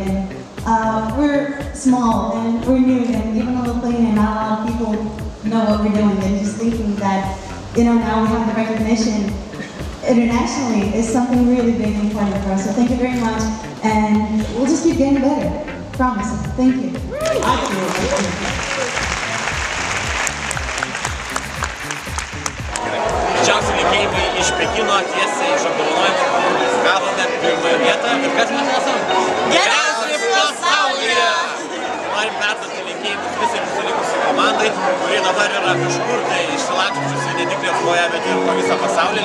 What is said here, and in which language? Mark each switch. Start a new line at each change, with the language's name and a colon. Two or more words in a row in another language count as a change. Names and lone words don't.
English: And we're small and we're new, and even though Lithuania, not a lot of people know what we're doing. And just thinking that, now we have the recognition internationally is something really big and important for us. So thank you very much, and we'll just keep getting better. Promise. Thank you.
Lithuanian: Didžiausi linkėjimai iš Pekino tiesiai iš apdovanojimų. Gavome pirmąją vietą ir kas mes esam? Geriausi pasaulyje! Norim perduoti linkėjimus visai mūsų likusiai komandai, kurie dabar yra kažkur tai išsilakščiusi ne tik Lietuvoje, bet ir po visą pasaulį.